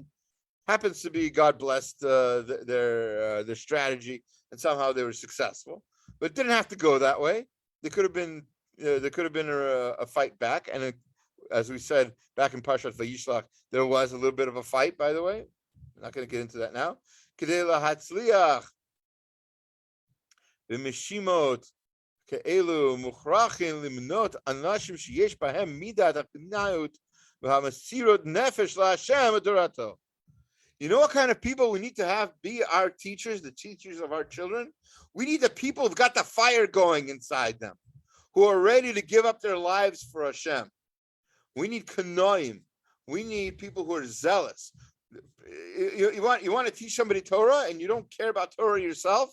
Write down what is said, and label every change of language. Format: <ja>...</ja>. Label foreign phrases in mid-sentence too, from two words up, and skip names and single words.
<en>Happens to be, God blessed their strategy, and somehow they were successful. But it didn't have to go that way. There could have been a fight back, and as we said back in Parshat Vayishlach, there was a little bit of a fight. By the way, I'm not going to get into that now.</en> <he>כדי להצליח ומשימות כאלו מוכרחין למנות אנשים שיש בהם מידת הפנימיות והמסירות נפש לה' אדורתו.</he> <en>You know what kind of people we need to have be our teachers, the teachers of our children? We need the people who've got the fire going inside them, who are ready to give up their lives for Hashem. We need kanoim. We need people who are zealous. You want to teach somebody Torah and you don't care about Torah yourself?</en>